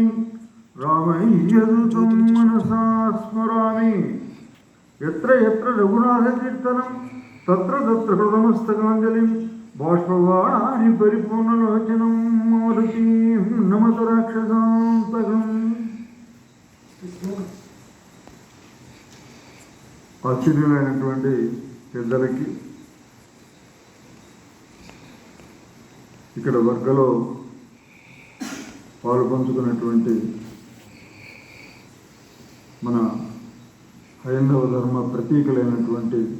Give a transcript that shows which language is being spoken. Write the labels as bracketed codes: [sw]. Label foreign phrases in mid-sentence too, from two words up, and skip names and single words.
[sa] रामय्यदूतं मनसा स्मरामि। यत्र यत्र रघुनाथकीर्तनं तत्र तत्र हृदमस्तकाञ्जलिं बाष्पवारि परिपूर्णलोचनं मारुतीं नमत राक्षसान्तकम्। [te] ఆశ్చర్యమైనటువంటి పెద్దలకి ఇక్కడ వర్గలో పాలు పంచుకున్నటువంటి మన హైందవ ధర్మ ప్రతీకలైనటువంటి